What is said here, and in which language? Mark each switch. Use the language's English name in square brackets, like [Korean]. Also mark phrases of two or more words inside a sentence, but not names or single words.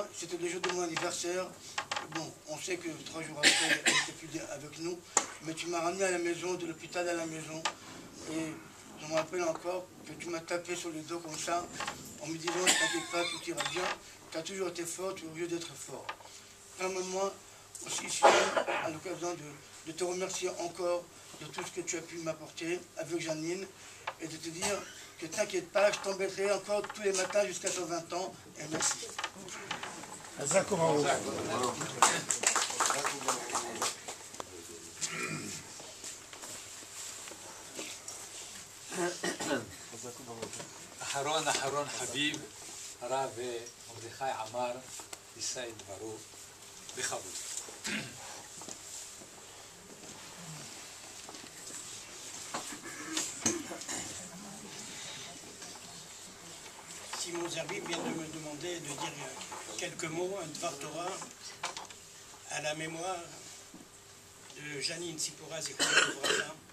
[French] C'était le jour de mon anniversaire. Bon, on sait que 3 jours après, elle n'était plus avec nous, mais tu m'as ramené à la maison, de l'hôpital à la maison, et je me rappelle encore que tu m'as tapé sur le dos comme ça, en me disant, t'inquiète pas, tout ira bien, tu as toujours été fort, tu es obligé d'être fort. Permets-moi aussi, Simon, à l'occasion de te remercier encore de tout ce que tu as pu m'apporter avec Janine, et de te dire que t'inquiète pas, je t'embêterai encore tous les matins jusqu'à 120 ans, et merci. [Hebrew] אחרון חביב, הרב מרדכי עמר, יישא את דברו בכבוד. [French] Simon Zerbi vient de me demander de dire quelques mots, un [Hebrew] דבר תורה, [French] à la mémoire de Janine Tzipora [Hebrew] זכרונה לברכה.